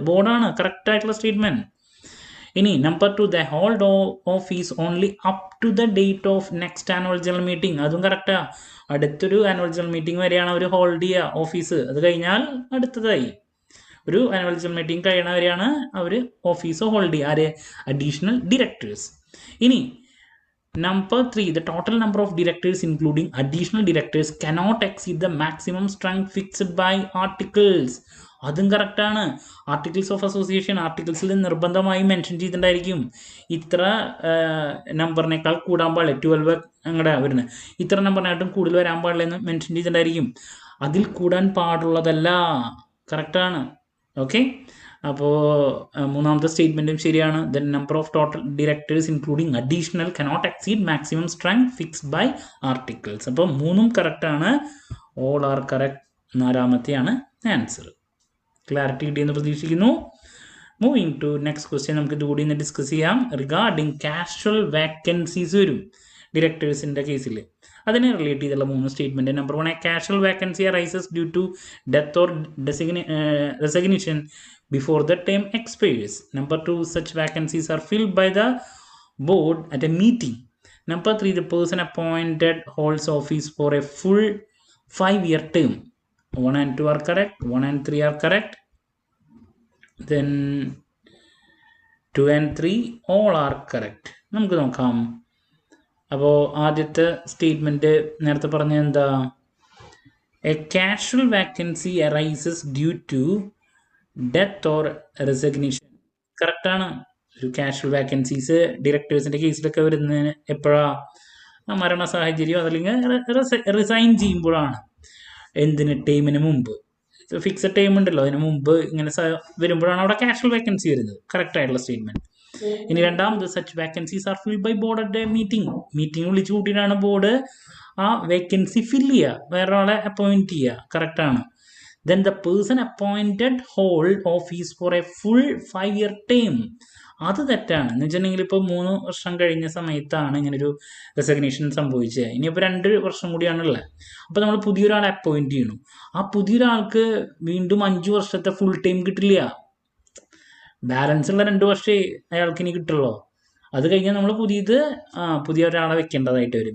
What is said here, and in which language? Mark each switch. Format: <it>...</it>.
<ml>ബോർഡാണ് കറക്റ്റായിട്ടുള്ള സ്റ്റേറ്റ്മെൻറ്റ്. ഇനി number 2,</ml> <en>The hold office only up to the date of next annual general meeting.</en> <ml>അതും കറക്റ്റാണ്. അടുത്തൊരു ആനുവൽ ജനറൽ മീറ്റിംഗ് വരെയാണ് അവർ ഹോൾഡ് ചെയ്യുക ഓഫീസ്. അത് കഴിഞ്ഞാൽ അടുത്തതായി ഒരു ആനുവൽ ജനറൽ മീറ്റിംഗ് കഴിയണവരെയാണ് അവർ ഓഫീസ് ഹോൾഡ് ചെയ്യുക. ആര്? Additional directors. ഇനി</ml> <en>Number 3, the total number of directors including additional directors cannot exceed the maximum strength fixed by articles.</en> <ml>അതും കറക്റ്റാണ്. ആർട്ടിക്കിൾസ് ഓഫ് അസോസിയേഷൻ ആർട്ടിക്കിൾസിൽ നിർബന്ധമായി മെൻഷൻ ചെയ്തിട്ടുണ്ടായിരിക്കും ഇത്ര നമ്പറിനേക്കാൾ കൂടാൻ പാടില്ല, 12 അങ്ങടെ വരുന്നത്, ഇത്ര നമ്പറിനായിട്ടും കൂടുതൽ വരാൻ പാടില്ല എന്ന് മെൻഷൻ ചെയ്തിട്ടുണ്ടായിരിക്കും. അതിൽ കൂടാൻ പാടുള്ളതല്ല. കറക്റ്റാണ്. ഓക്കെ, അപ്പോൾ മൂന്നാമത്തെ സ്റ്റേറ്റ്മെൻറ്റും ശരിയാണ്.</ml> <en>The number of total directors including additional cannot exceed maximum strength fixed by articles.</en> <ml>അപ്പോൾ മൂന്നും കറക്റ്റാണ്.</ml> <en>All are correct.</en> <ml>4-മത്തെയാണ് answer. Clarity കിട്ടിയെന്ന് പ്രതീക്ഷിക്കുന്നു.</ml> <en>Moving to next question.</en> <ml>നമുക്ക് ഇതുകൂടി ഒന്ന് ഡിസ്കസ് ചെയ്യാം. റിഗാർഡിങ് കാഷ്വൽ വാക്കൻസീസ് വരും ഡിറക്ടേഴ്സിൻ്റെ കേസിൽ. അതിനെ റിലേറ്റ് ചെയ്തുള്ള 3 statement.</ml> <en>Number 1, a casual vacancy arises due to death or resignation before the term expires. Number 2, such vacancies are filled by the board at a meeting. Number 3, the person appointed holds office for a full 5-year term. 1 and 2 are correct. 1 and 3 are correct. Then 2 and 3 all are correct.</en> <ml>നമുക്ക് നോക്കാം. അപ്പോൾ ആദ്യത്തെ statement നേരത്തെ പറഞ്ഞത് എന്താ?</ml> <en>A casual vacancy arises due to death or resignation. കറക്റ്റാണ്.</en> <ml>ഒരു casual vacancies ഡിറക്ടേഴ്സിൻ്റെ കേസിലൊക്കെ വരുന്നത് എപ്പോഴാണ്? മരണ സാഹചര്യം അതല്ലെങ്കിൽ റിസൈൻ ചെയ്യുമ്പോഴാണ്. എന്തിന്? ടൈമിന് മുമ്പ്. ഫിക്സഡ് ടൈം ഉണ്ടല്ലോ, അതിന് മുമ്പ് ഇങ്ങനെ വരുമ്പോഴാണ് അവിടെ കാഷ്വൽ വേക്കൻസി വരുന്നത്. കറക്റ്റ് ആയിട്ടുള്ള സ്റ്റേറ്റ്മെന്റ്. ഇനി രണ്ടാമത്,</ml> <en>Such vacancies are filled by board at meeting.</en> <ml>Meeting വിളിച്ചു കൂട്ടിയിട്ടാണ് ബോർഡ് ആ വേക്കൻസി ഫില്ല് ചെയ്യുക, വേറൊരാളെ അപ്പോയിന്റ് ചെയ്യുക. കറക്റ്റാണ്.</ml> <en>Then the person appointed hold office for a full 5-year term.</en> <ml>അത് തെറ്റാണ്. എന്ന് വെച്ചിട്ടുണ്ടെങ്കിൽ ഇപ്പോൾ 3 വർഷം കഴിഞ്ഞ സമയത്താണ് ഇങ്ങനൊരു റെസിഗ്നേഷൻ സംഭവിച്ചത്. ഇനിയിപ്പോൾ 2 വർഷം കൂടിയാണുള്ളത്. അപ്പോൾ നമ്മൾ പുതിയൊരാളെ അപ്പോയിന്റ് ചെയ്യണു. ആ പുതിയൊരാൾക്ക് വീണ്ടും 5 വർഷത്തെ ഫുൾ ടൈം കിട്ടില്ല. ബാലൻസ് ഉള്ള 2 വർഷമേ അയാൾക്ക് ഇനി കിട്ടുള്ളൂ. അത് കഴിഞ്ഞാൽ നമ്മൾ പുതിയ ഒരാളെ വെക്കേണ്ടതായിട്ട് വരും.</ml>